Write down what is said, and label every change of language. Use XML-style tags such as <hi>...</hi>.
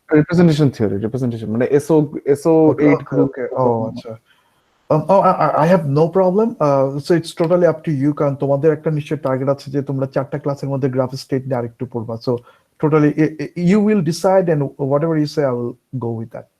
<bn>Representation theory, representation মানে SO 8 group.</bn> <en>আচ্ছা। I have no problem. So it's totally up to you,</en> <bn>কারণ তোমাদের একটা নিশ্চয় টার্গেট আছে যে তোমরা 4টা ক্লাসের মধ্যে গ্রাফ স্টেট নিয়ে আরেকটু পড়বা।</bn> <en>So totally you will decide and whatever you say I will go with that.</en>